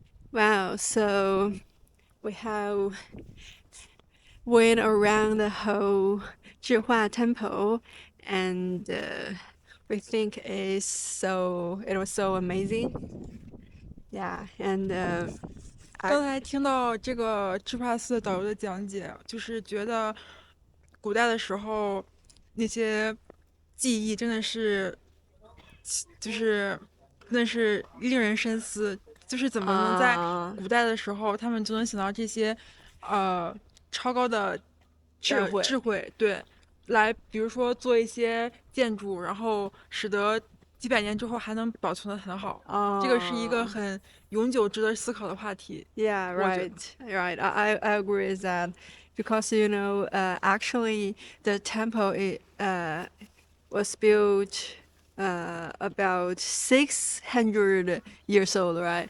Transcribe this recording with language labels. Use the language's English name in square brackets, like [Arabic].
[English] Wow, so we have went around the whole Zhihua Temple, and we think it was so amazing. Yeah, and [Chinese] 刚才听到这个智帕寺导游的讲解，就是觉得古代的时候那些技艺真的是，就是真的是令人深思，就是怎么能在古代的时候，他们就能想到这些超高的智慧，对，来比如说做一些建筑，然后使得几百年之后还能保存得很好。这个是一个很永久值得思考的话题。 [English] Yeah, right, right. I agree with that because actually the temple was built about 600 years old, right?